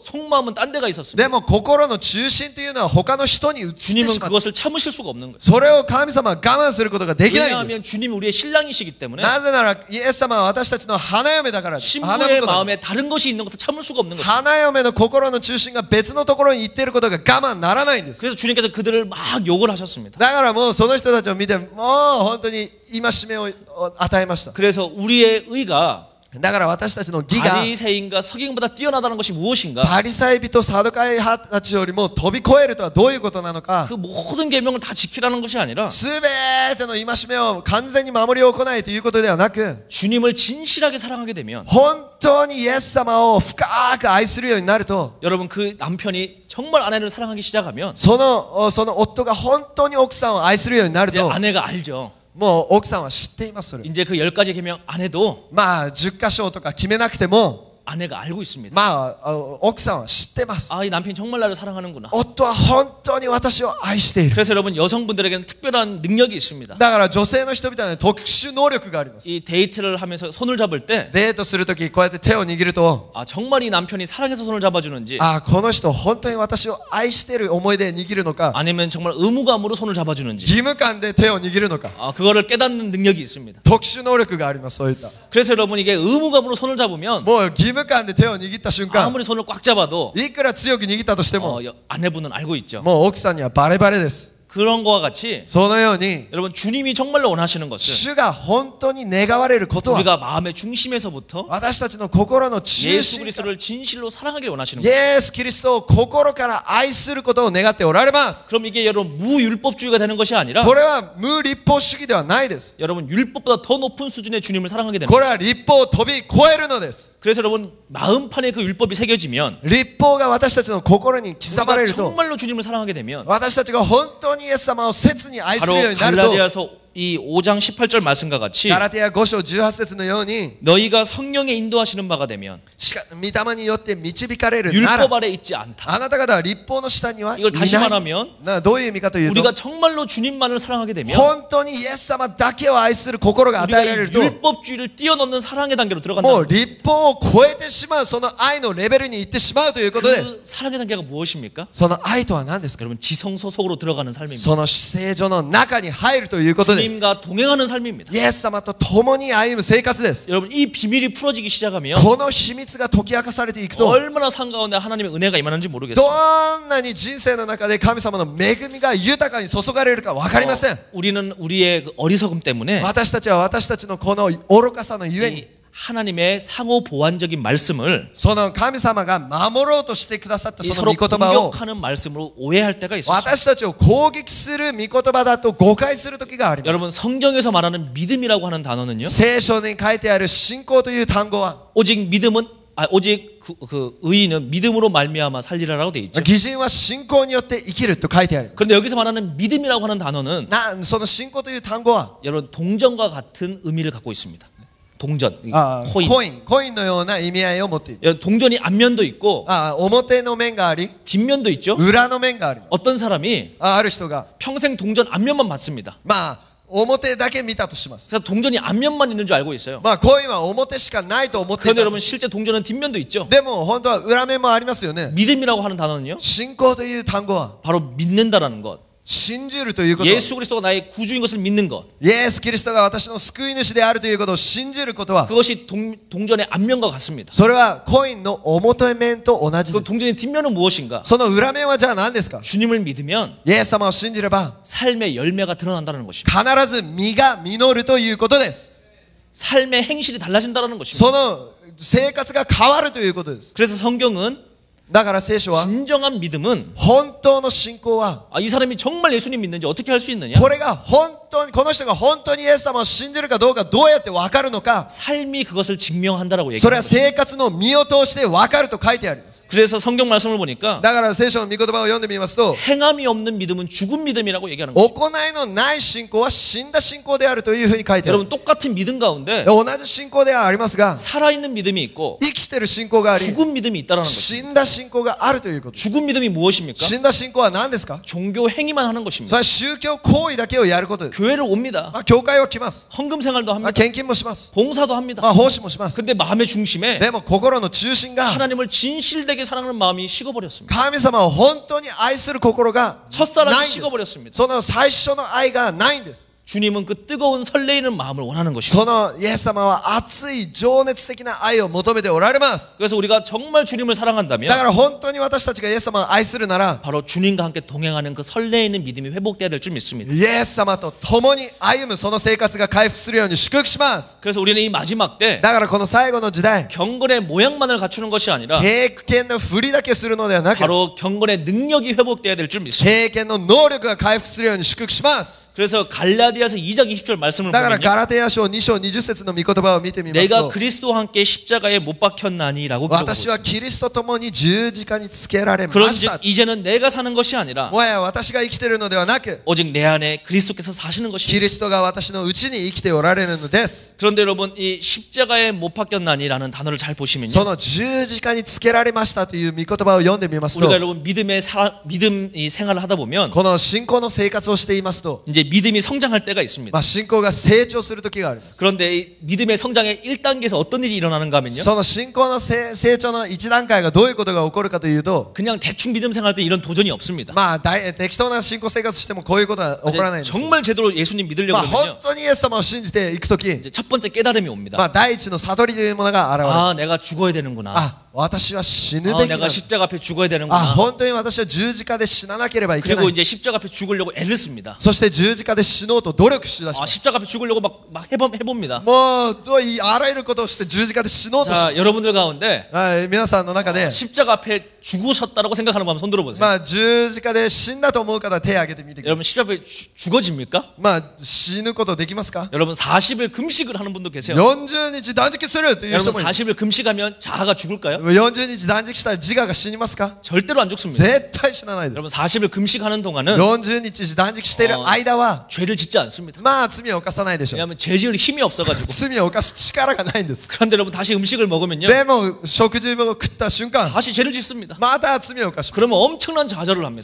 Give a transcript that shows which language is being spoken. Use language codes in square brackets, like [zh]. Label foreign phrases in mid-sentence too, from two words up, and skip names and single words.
[ko] 속마음은 딴 데가 있었습니다. [ja] でも心の中心というのは他の人に移ってし [ko] 주님은 [ja] まった。 [ko] 그것을 참으실 수가 없는 거예요. [ja] それを神様は我慢することができないんです。 [ko] 왜냐하면 주님이 우리의 신랑이시기 때문에 [ja] なぜならイエス様は私たちの花嫁だからです。花 [ko] 신부의 [ja] 婿だから [ko] 마음에 다른 것이 있는 것을 참을 수가 없는 거예요. [ja] 花嫁の心の中心が別のところに行っていることが我慢ならないんです。 [ko] 그래서 주님께서 그들을 막 욕을 하셨습니다. [ja] だからもうその人たちを見て、もう本当に戒めを与えました。 [ko] 그래서 우리의 의가 [ja] だから私たちの義が [ko] 바리새인과 서기관보다 뛰어나다는 것이 무엇인가? [ja] パリサイ人、サドカイ派たちよりも飛び越えるとはどういうことなのか。 [ko] 그 모든 계명을 다 지키라는 것이 아니라 [ja] すべての戒めを完全に守り行いということではなく、 [ko] 주님을 진실하게 사랑하게 되면 [ja] 本当にイエス様を深く愛するようになると、 [ko] 여러분 그 남편이 정말 아내를 사랑하기 시작하면 [ja] その夫が本当に奥さんを愛するようになる [ko] 이제 [ja] と、 [ko] 아내가 알죠. [ja] もう奥さんは知っています。それ [ko] 이제 그 10가지 계명 안 해도 [ja] まあ10箇所とか決めなくても、 [ko] 아내가 알고 있습니다. [ja] まあ奥さんは知ってます。 [ko] 아, 이 남편이 정말 나를 사랑하는구나. [ja] 夫は本当に私を愛している。 [ko] 그래서 여러분 여성분들에게는 특별한 능력이 있습니다. [ja] だから女性の人々には特殊能力があります。 [ko] 이 데이트를 하면서 손을 잡을 때 [ja] デートするときこうやって手を握ると、 [ko] 아, 정말 이 남편이 사랑해서 손을 잡아주는지 [ja] あ、この人本当に私を愛している思いで握るのか、 [ko] 아니면 정말 의무감으로 손을 잡아주는지 [ja] 義務感で手を握るのか、 [ko] 아, 그거를 깨닫는 능력이 있습니다. [ja] 特殊能力があります。そういった。 [ko] 그래서 여러분 이게 의무감으로 손을 잡으면 [ja] もう義務感で手を握った瞬間、 [ko] 아무리 손을 꽉 잡아도 [ja] いくら強く握ったとしても、 [ko] 아내분은 알고 있죠. [ja] もう奥さんにはバレバレです。 [ko] 그런 거와 같이 [ja] そのように [ko] 여러분 주님이 정말로 원하시는 것은 [ja] 主が本当に願われることは [ko] 우리가 마음의 중심에서부터 [ja] 私たちの心の中 [ko] 예수 [ja] 心から [ko] 그리스도를 진실로 사랑하길 원하시는 [ja] イ [ko] 거예요. [ja] エス・キリストを心から愛することを願っておられます。 [ko] 그럼 이게 여러분 무율법주의가 되는 것이 아니라 [ja] これは無立法主義ではないです。 [ko] 여러분 율법보다 더 높은 수준의 주님을 사랑하게 [ja] こ [ko] 됩니다. [ja] れは立法を飛び越えるのです。 [ko] 그래서 여러분 마음판에 그 율법이 새겨지면 [ja] 立法が私たちの心に刻まれ [ko] 우리가 [ja] ると [ko] 정말로 주님을 사랑하게 되면 [ja] 私たちが本当にイエス様を切に愛す [ko] 바로 [ja] るようになると [ko] 갈라디아서 이 5장 18절 말씀과 같이 [ja] ガラテヤ5章18節のように [ko] 너희가 성령의 in도하시는 바가 되면 [ja] 御霊によって導かれるなら [ko] 율법 아래 있지 않다. [ja] あなた方は立法の下にはい [ko] 이걸 다시 [ja] ない [ko] 말하면 [ja] どういう意味かというと [ko] 우리가 정말로 주님만을 사랑하게 되면 [ja] 本当にイエス様だけを愛する心が与 [ko] 우리가 [ja] えられ [ko] 이 [ja] ると [ko] 율법주의를 뛰어넘는 사랑의 단계로 [ja] も [ko] 들어간다. [ja] う立法を超えてしまうその愛のレベルに行ってしまうということです [ko] 그 사랑의 단계가 무엇입니까? [ja] その愛とは何ですか [ko] 여러분 지성소 속으로 들어가는 삶입니다. [ja] その至聖所の中に入るということです [ko] 주님과 동행하는 삶입니다. [ja] イエス様と共に歩む生活です [ko] 여러분 이 비밀이 풀어지기 시작하면 [ja] この秘密が解き明かされていくと [ko] 얼마나 산가운데 하나님의 은혜가 임하는지 [ja] ど [ko] 모르겠어요. [ja] んなに人生の中で神様の恵みが豊かに注がれるか分かりません [ko] 우리는 우리의 그 어리석음 때문에 [ja] 私たちは私たちのこの愚かさのゆえに [ko] 이 하나님의 상호 보완적인 말씀을 [ja] その神様が守ろうとしてくださった [ko] 이 [ja] その [ko] 서로 [ja] 御言葉を [ko] 공격하는 말씀으로 오해할 때가 있어요. [ja] 私たちを攻撃する御言葉だと誤解する時があります [ko] 여러분 성경에서 말하는 믿음이라고 하는 단어는요. [ja] 聖書に書いてある信仰という単語は [ko] 오직 믿음은 오직 그 의인은 믿음으로 말미암아 살리라라고 돼 있죠. [ja] 義人は信仰によって生きると書いてある [ko] 그런데 여기서 말하는 믿음이라고 하는 단어는 [ja] その信仰という単語は [ko] 여러분 동전과 같은 의미를 갖고 있습니다. 동전, [ja] コ [ko] 코인. [ja] インのような意味合いを持っている [ko] 여러분, 동전이 앞면도 있고 [ja] 表の面があり [ko] 뒷면도 있죠. [ja] 裏の面があります [ko] 어떤 사람이 [ja] ある人が [ko] 평생 동전 앞면만 봤습니다. [ja] 表だけ見たとします [ko] 그래서 동전이 앞면만 있는 줄 알고 있어요. [ja] コインは表しかないと思ってい [ko] 그런데 [ja] た [ko] 여러분 실제 동전은 뒷면도 있죠. [ja] でも本当は裏面もありますよね [ko] 믿음이라고 하는 단어는요. [ja] 信仰という単語は [ko] 바로 믿는다라는 것. [ja] 信じるということ [ko] 예수 그리스도가 나의 구주인 것을 믿는 것. [ja] イエス・キリストが私の救い主であるということを信じることは [ko] 그것이 동전의 앞면과 같습니다. [ja] それはコインの表面と同じで [ko] 그 [ja] す [ko] 동전의 뒷면은 무엇인가? [ja] その裏面はじゃあ何ですか [ko] 주님을 믿으면 [ja] イエス様を信じれば [ko] 삶의 열매가 드러난다는 것입니다. [ja] 必ず実が実るということです [ko] 삶의 행실이 달라진다는 것입니다. [ja] その生活が変わるということです [ko] 그래서 성경은 [ja] だから聖書は [ko] 진정한 믿음은 [ja] 本当の信仰は [ko] 이 사람이 정말 예수님 믿는지 어떻게 할 수 있느냐? [ja] これが本当にこの人が本当にイエス様を信じるかどうかどうやって分かるのか [ko] 삶이 그것을 증명한다라고 [ja] それは [ko] 얘기합니다. [ja] 生活の身を通して分かると書いてあります [ko] 그래서 성경 말씀을 보니까 [ja] だから聖書の御言葉を読んでみますと [ko] 행함이 없는 믿음은 죽은 믿음이라고 얘기하는 거예요. [ja] 行いのない信仰は死んだ信仰であるというふうに書いてある [ko] 여러분 똑같은 믿음 가운데 [ja] 同じ信仰ではありますが [ko] 살아있는 믿음이 있고 [ja] 生きてる信仰があり [ko] 죽은 믿음이 있다라는 거죠. [ja] 死んだ信仰があるということ [ko] 죽은 믿음이 무엇입니까? [ja] 死んだ信仰は何ですか [ko] 종교 행위만 하는 [ja] そ [ko] 것입니다. [ja] れは宗教行為だけをやることです [ko] 교회를 옵니다. [ja] 教会は来ます [ko] 헌금 생활도 합니다. [ja] 献金もします [ko] 봉사도 합니다. [ja] 奉仕もします [ko] 근데 마음의 중심에 [ja] でも心の中心が [ko] 하나님을 진실되게 사랑하는 마음이 식어버렸습니다. [ja] 神様を本当に愛する心が [ko] 첫사랑이 [ja] ないんです [ko] 식어버렸습니다. [ja] その最初の愛がないんです [ko] 주님은 그 뜨거운 설레이는 마음을 원하는 것입니다. [ja] そのイエス様は熱い情熱的な愛を求めておられます [ko] 그래서 우리가 정말 주님을 [ja] だ [ko] 사랑한다면 [ja] から本当に私たちがイエス様を愛するなら [ko] 바로 주님과 함께 동행하는 그 설레이는 믿음이 회복돼야 될 줄 믿습니다. [ja] イエス様と共に歩むその生活が回復するように祝福します [ko] 그래서 우리는 이 마지막 때 [ja] だからこの最後の時代 [ko] 경건의 모양만을 갖추는 것이 아니라 [ja] 経験の振りだけするのではなく [ko] 바로 경건의 능력이 회복돼야 될 줄 믿습니다. [ja] 経験の能力が回復するように祝福します [ko] 그래서 갈라디아서 2장 20절 말씀을 [ja] だから [ko] 보면요. [ja] ガラテヤ書2章20節の御言葉を見てみます [ko] 내가 [ja] と [ko] 그리스도와 함께 십자가에 못 박혔나니라고 기록하고 [ja] 私は [ko] 있습니다. [ja] キリストと共に十字架につけられまし [ko] 그런즉 [ja] た [ko] 이제는 내가 사는 것이 아니라 [ja] もはや私が生きているのではなく [ko] 오직 내 안에 그리스도께서 사시는 [ja] キ [ko] 것입니다. [ja] リストが私のうちに生きておられるのです [ko] 그런데 여러분 이 십자가에 못 박혔나니라는 단어를 잘 [ja] そ [ko] 보시면요. [ja] の十字架につけられましたという御言葉を読んでみますと [ko] 우리가 여러분 믿음 이 생활을 하다 보면 [ja] この信仰の生活をしていますと [ko] 이제 믿음이 성장할 때가 있습니다. [ja] 信仰が成長する時があります [ko] 그런데 이 믿음의 성장의 1단계에서 어떤 일이 일어나는가 하면요. [ja] その信仰の成長の一段階がどういうことが起こるかというと [ko] 그냥 대충 믿음 생활할 때 이런 도전이 없습니다. [ja] 適当な信仰生活してもこういうことは起こらないんです [ko] 정말 제대로 예수님 믿으려고 [ja] 本 [ko] 그러면요. [ja] 当にイエス様を信じていく時 [ko] 이제 첫 번째 깨달음이 옵니다. [ja] 第一の悟りというものが現れる [ko] 아, 내가 죽어야 되는구나. [ja] 私は死ぬべきなんだ [ko] 내가 십자가 앞에 죽어야 [ja] あ [ko] 되는구나. [ja] 本当に私は十字架で死ななければいけな [ko] 그리고 [ja] い [ko] 이제 십자가 앞에 죽으려고 애를 씁니다. [ja] そして十字架で死のうと努力しだします [ko] 십자가 앞에 죽으려고 막 해봅니다. [ja] もうあらゆることをして十字架で死のうとし [ko] 자, 여러분들 가운데 [ja] はい皆さんの中で [ko] 십자가 앞에 죽으셨다라고 생각하는 분 한번 손 들어보세요. [ja] まあ十字架で死んだと思う方は手を挙げてみてください [ko] 여러분 십자가 앞에 죽어집니까? [ja] まあ死ぬことできますか [ko] 여러분 40일 금식을 하는 분도 계세요. [ja] 40 日断食するという人 [ko] 여러분 [ja] もいる [ko] 40일 금식하면 자아가 죽을까요? [ja] 40 日断食したら自我が死にますか [ko] 절대로 안 죽습니다. [ja] 絶対死なないです [ko] 여러분 40일 금식하는 동안은 [ja] 40 日断食している間は [ko] 죄를 짓지 않습니다. [ja] まあ罪を犯さないでしょう [ko] 왜냐하면 죄 지을 힘이 없어가지고. [ja] 罪を犯す力がないんです [ko] 그런데 여러분 다시 음식을 먹으면요 [ja] でも食事を食った瞬間 [ko] 다시 죄를 짓습니다. [ja] また罪を犯します [ko] 그러면 엄청난 좌절을 합니다.